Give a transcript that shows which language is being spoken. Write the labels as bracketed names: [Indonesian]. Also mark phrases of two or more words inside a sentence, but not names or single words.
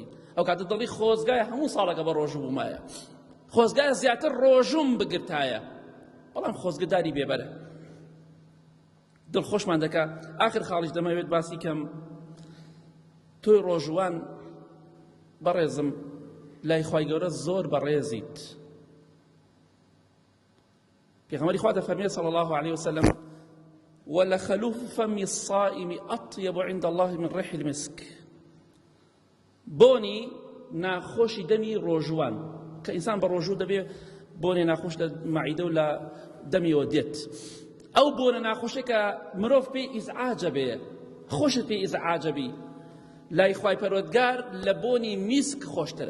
[Central Kurdish] ئەو کاتە دڵی خۆزگایە هەموو ساڵەکە بە ڕۆژوو بوومایە، خۆزگایە زیاتر ڕۆژوم بگرتایە، بەڵام خۆزگەداری بێبەرە، دڵخۆشمان دەکا. ئاخر خاڵیش دەمەوێت باسی کەم تۆی ڕۆژوان بەڕێزم لای خوای گەورە زۆر بەڕێزیت. پیغمبری خوا دەفەرمێت [Arabic] صلی الله عليه وسلم ولخلوف فم الصائم أطيب عند الله من ريح المسك. [Central Kurdish] بۆنی ناخۆشی دەمی ڕۆژوان کە ئینسان بە ڕۆژوو دەبێ بۆنی ناخۆش لە مەعیدە و لە دەمیەوە دێت، ئەو بۆنە ناخۆشە کە مرۆڤ پێی ئیزعاجە بێ، خۆشت پێی ئیزعاجە بی، لای خوای پەروەردگار لە بۆنی میسک خۆشترە.